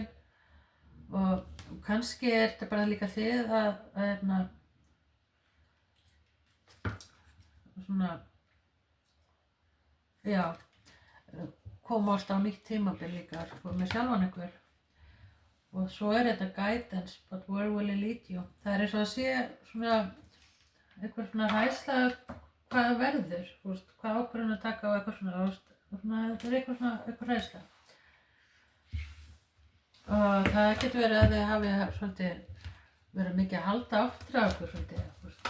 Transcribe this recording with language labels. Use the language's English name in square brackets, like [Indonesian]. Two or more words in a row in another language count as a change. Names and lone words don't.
[Icelandic] Og kannski þetta bara líka þið að svona, já, komast á nýtt tímabil líka sko, með sjálfan ykkur. Og svo þetta [English] guidance, but where will it lead you? [Icelandic] Það eins og að sé svona eitthvað svona hræðsla hvað það verður, hvað ákvörðun að taka og eitthvað svona, þetta eitthvað svona eitthvað hræðsla. Og það getur verið að þið hafi svolítið verið mikið að halda aftur af okkur svolítið.